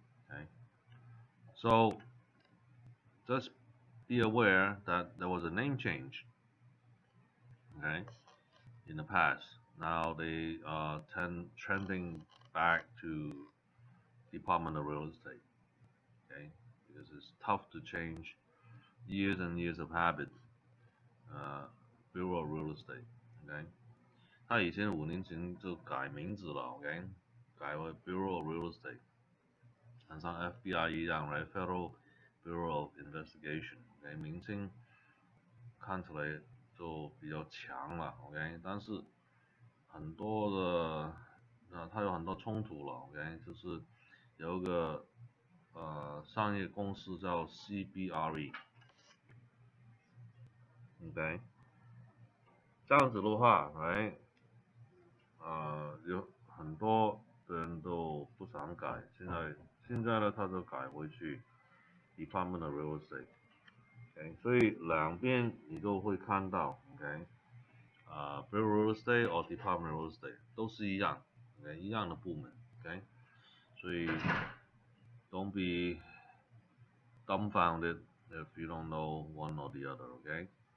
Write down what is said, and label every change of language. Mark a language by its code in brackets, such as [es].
[en] Okay. So just be aware that there was a name change. Okay. In the past. Now they are trending back to Department of Real Estate. Okay. Because it's tough to change years and years of habit. Bureau of Real Estate. Okay. [zh] 他以前5年前就改名字了 ，OK， 改为 Bureau of Real Estate， 很像 FBI 一样 ，right？ Federal Bureau of Investigation，OK， 名称看起来就比较强了 ，OK， 但是很多的，它有很多冲突了 ，OK， 就是有一个商业公司叫 CBRE，OK， 这样子的话 ，right？有很多的人都不想改，现在呢，他就改回去 Department of Real Estate，OK， 所以两边你都会看到 ，OK， Bureau of Real Estate 或 Department of Real Estate 都是一样 ，OK， 一样的部门 ，OK， 所以 [en] don't be dumbfounded if you don't know one or the other, okay?